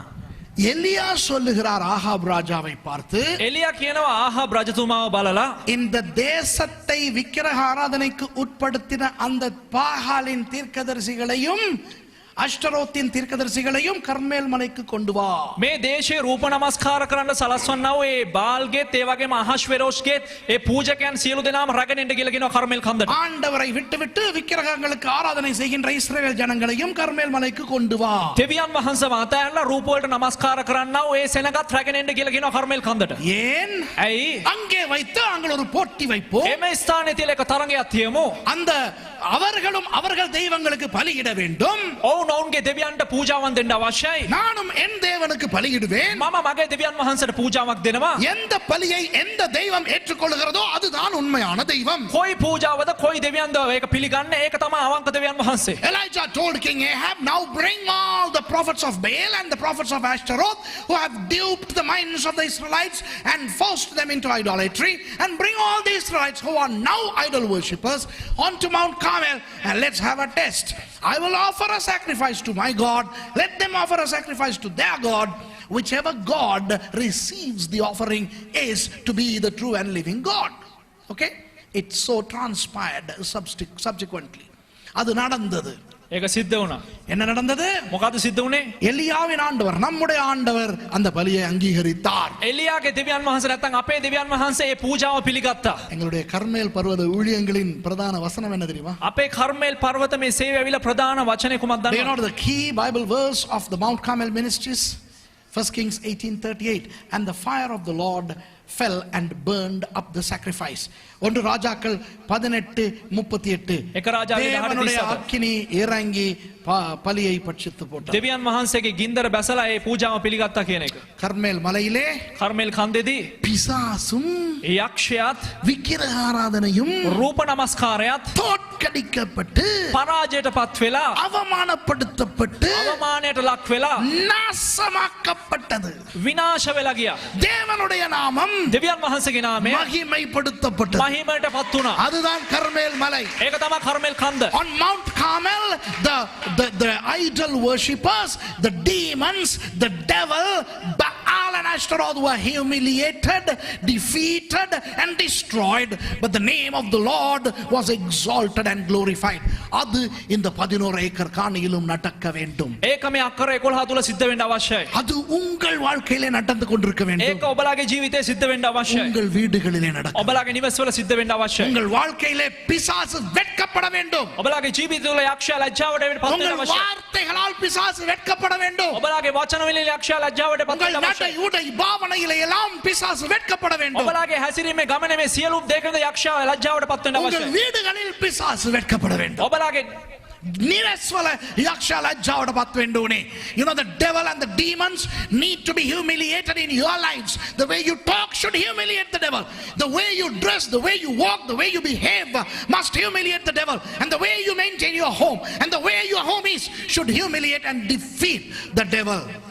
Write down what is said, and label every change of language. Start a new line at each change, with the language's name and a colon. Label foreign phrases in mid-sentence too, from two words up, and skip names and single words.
Tamil: எலியா சொல்லுகிறார் ஆகாப் ராஜாவை பார்த்து,
Sinhala: එලියා කියනවා ආහාබ් රජතුමාව බලලා
Tamil: இந்த தேசத்தை விக்கிரக ஆராதனைக்கு உட்படுத்தின அந்த பாகாலின் தீர்க்கதரிசிகளையும் அஷ்டரோத்தின் தீர்க்கதரிசிகளையும் கர்மேல் மலைக்கு கொண்டு வா.
Sinhala: මේ දේශයේ රූප නමස්කාර කරන්න සලස්වන්නා වූ ඒ බාල්ගේත් ඒ වගේම අහශ්වෙරෝෂ්ගේත් ඒ පූජකයන් සියලු දෙනාම රැගෙන එන්න කියලා කියනවා කර්මෙල් කන්දට.
Tamil: ஆண்டவரை விட்டுவிட்டு விக்கிரகங்களுக்கு ஆராதனை செய்கின்ற இஸ்ரவேல் ஜனங்களையும் கர்மேல் மலைக்கு கொண்டு வா.
Sinhala: දෙවියන් වහන්සේව අතහැරලා රූප වලට නමස්කාර කරන්නා වූ ඒ සෙනගත් රැගෙන එන්න කියලා කියනවා කර්මෙල් කන්දට.
Tamil: ஏன்?
Sinhala: ඇයි?
Tamil: அங்கே வைத்து அங்கே ஒரு போட்டி வைப்போம்.
Sinhala: එම ස්ථානයේ තියලා එක තරඟයක් තියමු.
Tamil: அந்த அவர்களும் அவர்கள் தெய்வங்களுக்கு பலியிட வேண்டும்.
Sinhala: ඔවුන් ඔවුන්ගේ දෙවියන්ට පූජාවන් දෙන්න අවශ්‍යයි.
Tamil: நானும் என் தேவனுக்கு பலியிடுவேன்.
Sinhala: මම මගේ දෙවියන් වහන්සේට පූජාවක් දෙනවා.
Tamil: எந்த பலியை எந்த தெய்வம் ஏற்றுக்கொள்கிறதோ அதுதான் உண்மையான தெய்வம்.
Sinhala: කොයි පූජාවද කොයි දෙවියන්ද ඒක පිළිගන්නේ ඒක තමයි අවංක දෙවියන් වහන්සේ.
English: Elijah told King Ahab, now bring all the prophets of Baal and the prophets of Ashtaroth who have duped the minds of the Israelites and forced them into idolatry, and bring all the Israelites who are now idol worshippers onto Mount Carmel, and let's have a test. I will offer a sacrifice to my God. Let them offer a sacrifice to their God. Whichever God receives the offering is to be the true and living God. Okay? It so transpired subsequently.
Tamil: அது நடந்தது.
Sinhala: ඒක සිද්ධ වුණා.
Tamil: என்ன நடந்தது?
Sinhala: මොකද සිද්ධ වුණේ?
Tamil: எலியாவின் ஆண்டவர், நம்முடைய ஆண்டவர் அந்த பலியை அங்கீகரித்தார்.
Sinhala: එලියාගේ දෙවියන් වහන්සේ නැත්නම් අපේ දෙවියන් වහන්සේ ඒ පූජාව පිළිගත්තා.
Tamil: எங்களுடைய கர்மேல் பர்வத ஊழியங்களின் பிரதான வசனம் என்ன தெரியுமா?
Sinhala: අපේ කර්මේල් පර්වත මේ සේවය ඇවිල්ලා ප්‍රධාන වචනේ කුමක්ද
English: Do you know
Sinhala: දන්නවද?
English: the key Bible verse of the Mount Carmel ministries? 1 Kings 18:38. And the fire of the Lord fell and burned up the sacrifice.
Tamil: ஒன்று ராஜாக்கள் 18:38.
Sinhala: එක රාජාගේ 18:37.
Tamil: தேவனுடைய அக்கினி இறங்கி பலியை பட்சித்து போட்டது.
Sinhala: දෙවියන් වහන්සේගේ ගින්දර බැසලා ඒ පූජාව පිළිගත්තා කියන එක.
Tamil: கர்மேல் மலையிலே
Sinhala: කර්මේල් කන්දේදී
Tamil: பிசாசும்
Sinhala: ඒ යක්ෂයාත්
Tamil: விக்கிரக ஆராதனையும்
Sinhala: රූප නමස්කාරයත්
Tamil: தோற்கடிக்கப்பட்டு
Sinhala: පරාජයටපත් වෙලා
Tamil: அவமானப்படுத்தப்பட்டு
Sinhala: අවමානයට ලක් වෙලා
Tamil: நாசமாக்கப்பட்டது.
Sinhala: විනාශ වෙලා ගියා.
Tamil: தேவனுடைய நாமம்
Sinhala: දෙවියන් වහන්සේගේ නාමය
Tamil: மகிமைப்படுத்தப்பட்டது.
Sinhala: මහිමයටපත් වුණා.
Tamil: அதுதான் கர்மேல் மலை.
Sinhala: ඒක තමයි කර්මේල් කන්ද.
English: On Mount Carmel, the idol worshippers, the demons, the devil, Baal and Ashtaroth were humiliated, defeated and destroyed, but the name of the Lord was exalted and glorified.
Tamil: அது இந்த 11 ஏக்கர் காணியிலும் நடக்க வேண்டும்.
Sinhala: ඒක මේ අක්කර 11 තුල සිද්ධ වෙන්න අවශ්‍යයි.
Tamil: அது உங்கள் வாழ்க்கையிலே நடந்து கொண்டிருக்க வேண்டும்.
Sinhala: ඒක ඔබලාගේ ජීවිතේ සිද්ධ වෙන්න අවශ්‍යයි.
Tamil: உங்கள் வீடுகளிலே நடக்க.
Sinhala: ඔබලාගේ නිවස්වල සිද්ධ වෙන්න අවශ්‍යයි.
Tamil: உங்கள் வாழ்க்கையிலே பிசாசு வெட்கப்பட வேண்டும்.
Sinhala: ඔබලාගේ ජීවිතවල යක්ෂයා ලැජ්ජාවට පත් වෙන්න
Tamil: உங்கள்
Sinhala: අවශ්‍යයි.
Tamil: வார்த்தைகளால் பிசாசு வெட்கப்பட வேண்டும்.
Sinhala: ඔබලාගේ වචන වලින් යක්ෂයා ලැජ්ජාවට පත්
Tamil: உங்கள்
Sinhala: වෙන්න
Tamil: நடை
Sinhala: අවශ්‍යයි.
Tamil: உடை பாவனையிலே எல்லாம் பிசாசு வெட்கப்பட வேண்டும்.
Sinhala: ඔබලාගේ හැසිරීමේ ගමනේ මේ සියලුම දෙකද යක්ෂයා ලැජ්ජාවට පත් වෙන්න
Tamil: உங்கள்
Sinhala: අවශ්‍යයි.
Tamil: வீடுகளில் பிசாசு வெட்கப்பட வேண்டும்.
Sinhala: ඔබලාගේ නිරස්වල යක්ෂයා ලැජ්ජාවට පත් වෙන්න ඕනේ.
English: You know, the devil and the demons need to be humiliated in your lives. The way you talk should humiliate the devil. The way you dress, the way you walk, the way you behave must humiliate the devil. And the way you maintain your home and the way your home is should humiliate and defeat the devil.